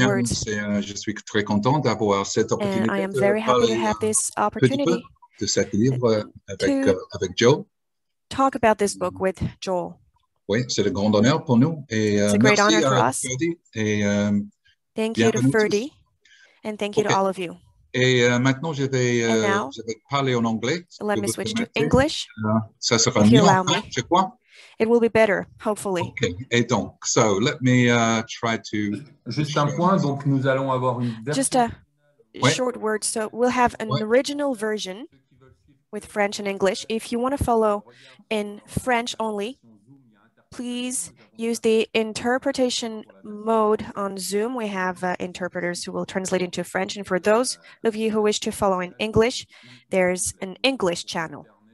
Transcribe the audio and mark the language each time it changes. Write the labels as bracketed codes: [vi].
[fr] Je suis très content d'avoir cette opportunité [en] and I am very happy to have this opportunity [fr] de cet livre avec Joe. [en] Talk about this book with Joel. [fr] Oui, c'est un grand honneur pour nous. [en] It's a great honor for us. [fr] Et, [en] thank you to Ferdy, and thank you to all of you. [fr] Et maintenant, je vais parler en anglais. [en] Let me switch to English. [fr] Ça sera mieux, je crois. [en] It will be better, hopefully. Okay. [fr] Et donc, [en] so let me try to. [fr] Juste un point, donc nous allons avoir une version. [en] Just a short word. So we'll have an original version with French and English. If you want to follow in French only, please use the interpretation mode on Zoom. We have interpreters who will translate into French. And for those of you who wish to follow in English, there's an English channel.